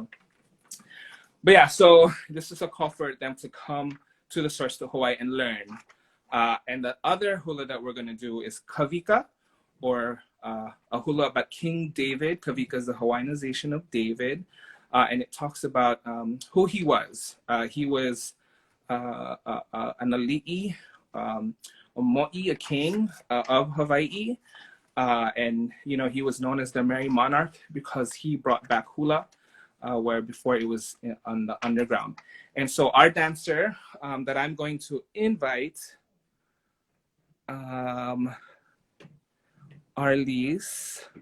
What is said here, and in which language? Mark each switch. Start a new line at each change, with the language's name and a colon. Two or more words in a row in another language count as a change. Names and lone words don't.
English: But yeah, so this is a call for them to come to the source to Hawaii and learn. And the other hula that we're going to do is Kawika, or a hula about King David. Kawika is the Hawaiianization of David. And it talks about who he was. He was an ali'i, a mo'i, a king of Hawaii. And, you know, he was known as the Merry Monarch because he brought back hula, where before it was on the underground. And so our dancer that I'm going to invite, Arlise.